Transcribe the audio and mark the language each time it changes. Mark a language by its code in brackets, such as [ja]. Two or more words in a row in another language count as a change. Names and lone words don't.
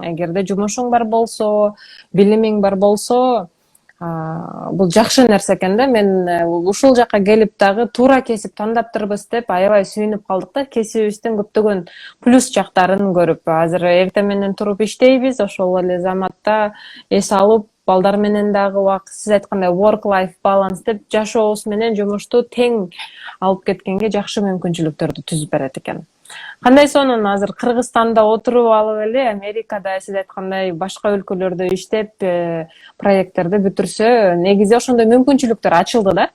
[ky] Эгерде жумушуң бар болсо, билимиң бар болсо, бул жакшы нерсе экен да. Мен ушул жака келип дагы туура кесип тандаптырбыз деп аябай сүйүнүп калдык да. Кесибибиздин көптөгөн плюс жактарын көрүп, азыр эртең менен туруп иштейбиз, ошол эле заматта эс алып, балдар менен дагы убакыт, сиз айткандай [en] work life balance [ky] деп жашообуз менен жумушту тең алып кеткенге жакшы мүмкүнчүлүктөрдү түзүп берет экен. Кандай сонун азыр Кыргызстанда отуруп алып эле Америкада сиз айткандай башка өлкөлөрдө иштеп, проекттерди бүтүрсө, негизи ошондой мүмкүнчүлүктөр ачылды да.